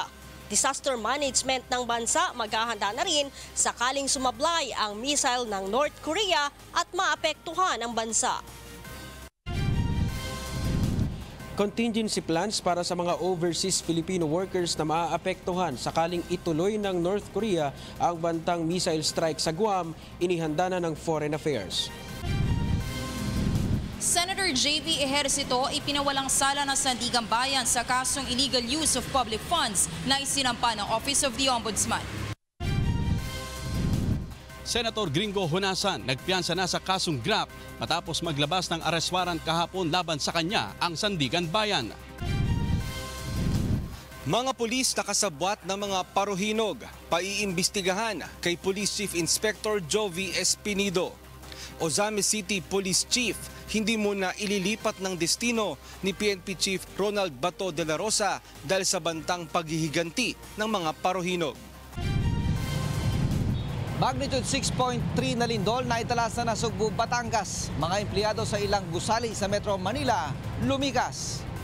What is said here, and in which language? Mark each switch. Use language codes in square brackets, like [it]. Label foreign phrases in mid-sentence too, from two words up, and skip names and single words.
[en] Disaster management [tl] ng bansa maghahanda na rin sakaling sumablay ang missile ng North Korea at maapektuhan ang bansa. [en] Contingency plans [tl] para sa mga [en] overseas Filipino workers [tl] na maaapektuhan sakaling ituloy ng North Korea ang bantang [en] missile strike [tl] sa Guam, inihanda na ng Foreign Affairs. Senator J.V. Ejercito ipinawalang sala ng Sandigang Bayan sa kasong [en] illegal use of public funds [tl] na isinampa ng Office of the Ombudsman. Senator Gringo Honasan nagpiyansa na sa kasong GRAP matapos maglabas ng arrest warrant kahapon laban sa kanya ang Sandigan Bayan. Mga pulis nakasabwat ng mga paruhinog, paiimbestigahan kay Police Chief Inspector Jovi Espinido. Ozame City Police Chief hindi muna ililipat ng destino ni PNP Chief Ronald Bato de la Rosa dahil sa bantang paghihiganti ng mga paruhinog. Magnitude 6.3 na lindol na itala sa Nasugbu, Batangas. Mga empleyado sa ilang gusali sa Metro Manila lumikas.